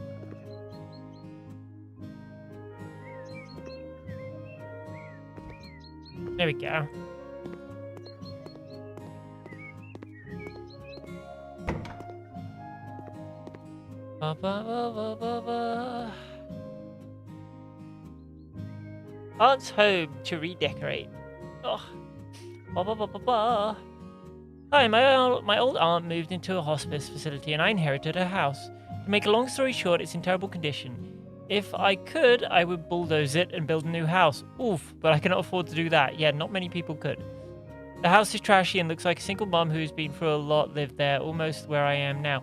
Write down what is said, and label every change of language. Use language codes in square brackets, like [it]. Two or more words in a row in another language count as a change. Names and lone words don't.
[en] There we go. Ba, ba, ba, ba, ba, ba. Aunt's home to redecorate. Oh. Ba, ba, ba, ba, ba. Hi, my old aunt moved into a hospice facility and I inherited her house. To make a long story short, it's in terrible condition. If I could, I would bulldoze it and build a new house. Oof, but I cannot afford to do that. Yeah, not many people could. The house is trashy and looks like a single mum who's been through a lot lived there, almost where I am now.